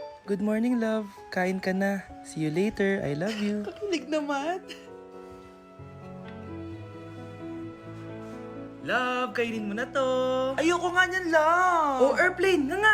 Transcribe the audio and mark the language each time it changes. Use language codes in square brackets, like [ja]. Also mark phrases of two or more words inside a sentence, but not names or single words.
[en] Good morning, love. [tl] Kain ka na. [en] See you later. I love you. [tl] Kakilig naman. Love, kainin mo na to. Ayoko nga niyan lang. Oh, airplane. Nga.